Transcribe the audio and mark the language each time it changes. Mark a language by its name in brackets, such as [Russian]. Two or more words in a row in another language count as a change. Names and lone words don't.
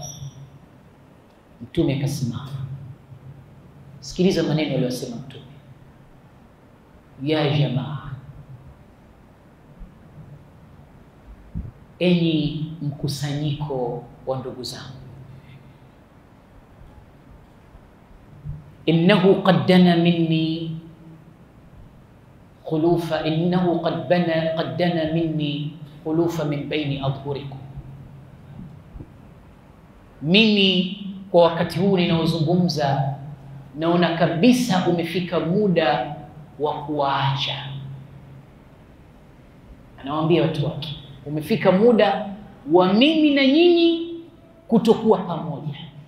[Swahili] Mtume akasimama. Sikiliza maneno aliyosema Mtume. [Arabic] يا جماعة, [Swahili] enyi mkusanyiko wa ndugu zangu, [Arabic] إنه قد دنا مني خلوفا إنه قد دنا مني خلوفا من بين أظهركم. [Swahili] Mimi kwa wakati huu ninaozungumza naona kabisa umefika muda wa kuacha. Anawaambia watu wake, umefika muda wa mimi na nyinyi kutokuwa pamoja.